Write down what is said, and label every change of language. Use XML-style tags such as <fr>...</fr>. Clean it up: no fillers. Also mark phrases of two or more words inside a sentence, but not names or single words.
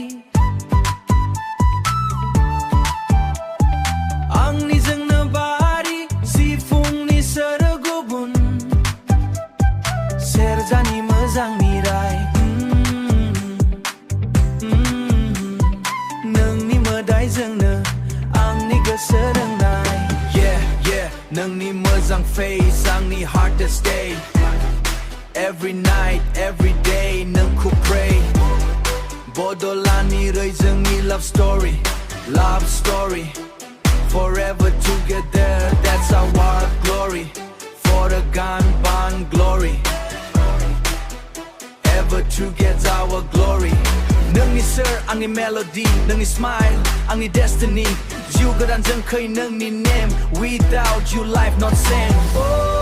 <brx>आंनिजोंनो बारि सिफुंनि सोरो गुबुन सेरजानि मोजांनि राय नोंनि मोदायजोंनो आंनि गोसो रोंनाय नोंनि मोजां फेस आंनि</brx> <en>hardest day every night every day</en> <brx>नोंखौ pray बदलानि जोंनि</brx> <en>love story forever together that's our glory for the gun glory ever together our glory</en> <brx>नोंनि सोर आंनि</brx> <en>melody नोंनि smile आंनि destiny</en> <brx>जिउ गोदानजों खै नोंनि</brx> <en>name without you life not same</en>